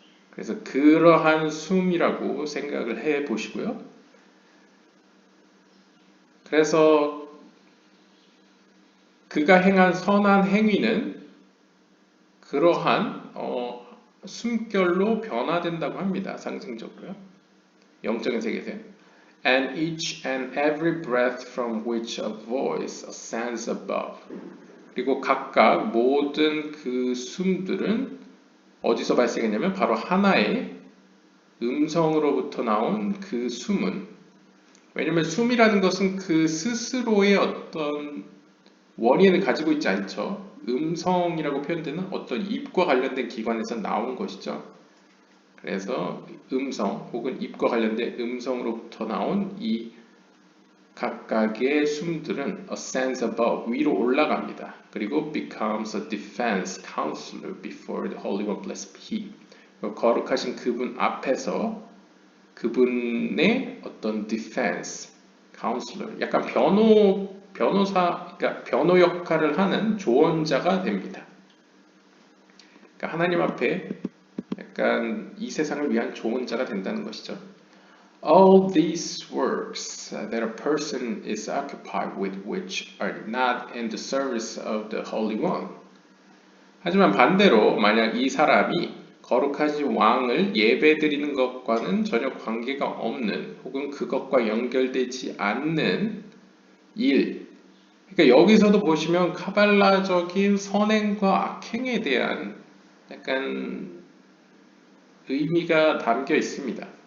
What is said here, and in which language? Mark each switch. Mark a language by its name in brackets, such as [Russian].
[Korean] 그래서 그러한 숨이라고 생각을 해 보시고요. 그래서 그가 행한 선한 행위는 그러한 숨결로 변화된다고 합니다. 상징적으로요. 영적인 세계에서요. [English] And each and every breath from which a voice ascends above. [Korean] 그리고 각각 모든 그 숨들은 어디서 발생했냐면 바로 하나의 음성으로부터 나온 그 숨은, 왜냐면 숨이라는 것은 그 스스로의 어떤 원인을 가지고 있지 않죠. 음성이라고 표현되는 어떤 입과 관련된 기관에서 나온 것이죠. 그래서 음성 혹은 입과 관련된 음성으로부터 나온 이 각각의 숨들은 [English] ascends above, [Korean] 위로 올라갑니다. 그리고 [English] becomes a defense counselor before the Holy One blessed He. [Korean] 거룩하신 그분 앞에서 그분의 어떤 [English] defense, counselor, [Korean] 약간 변호사, 그러니까 변호 역할을 하는 조언자가 됩니다. 그러니까 하나님 앞에 약간 이 세상을 위한 조언자가 된다는 것이죠. [English] All these works that a person is occupied with which are not in the service of the Holy One. [Korean] 하지만 반대로 만약 이 사람이 거룩하신 왕을 예배드리는 것과는 전혀 관계가 없는 혹은 그것과 연결되지 않는 일, 그러니까 여기서도 보시면 카발라적인 선행과 악행에 대한 약간 의미가 담겨 있습니다.